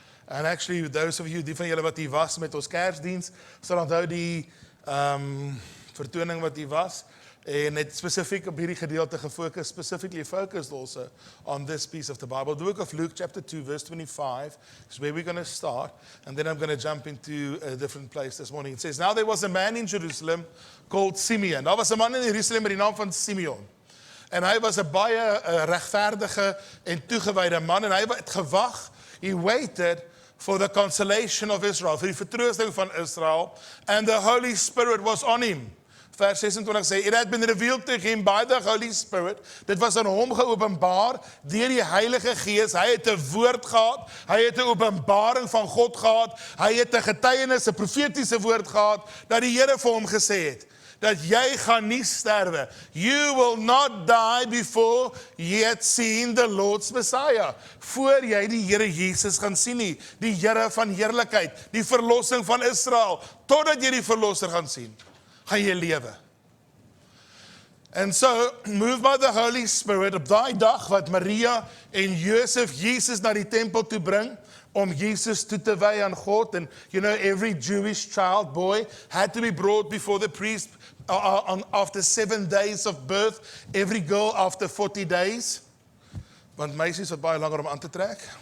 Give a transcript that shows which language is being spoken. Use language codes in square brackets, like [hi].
[en] And actually, those of you, [af] die van julle wat hier was met ons Kersdiens, sal onthou die vertoning wat hier was. En het spesifiek op hierdie gedeelte gefokus, [en] specifically focused also on this piece of the Bible. The book of Luke chapter 2 verse 25 is where we're going to start, and then I'm going to jump into a different place this morning. It says, now there was a man in Jerusalem called Simeon. [af] Daar was 'n man in Jerusalem met die naam van Simeon. En hy was 'n baie regverdige en toegewyde man, en hy het gewag, [en] he waited for the consolation of Israel, [af] vir die vertroosting van Israel, [en] and the Holy Spirit was on him. [af] Vers 26 sê, [en] it had been revealed to him by the Holy Spirit. [af] Dit was aan hom geopenbaar deur die Heilige Gees. Hy het 'n woord gehad, hy het 'n openbaring van God gehad, hy het 'n getuienis, 'n profetiese woord gehad, dat die Here vir hom gesê het, dat jy gaan nie sterwe. [en] You will not die before you had seen the Lord's Messiah. [af] Voor jy die Here Jesus gaan sien nie, die Here van heerlikheid, die verlossing van Israel, totdat jy die verlosser gaan sien, gaan jy lewe. [en] And so, moved by the Holy Spirit, [af] op daai dag wat Maria en Josef Jesus na die tempel toe bring, om Jesus toe te wy aan God, [en] and you know, every Jewish child, boy, had to be brought before the priest after 7 days of birth, every girl after 40 days, [af] want meisies wat baie langer om aan te trek.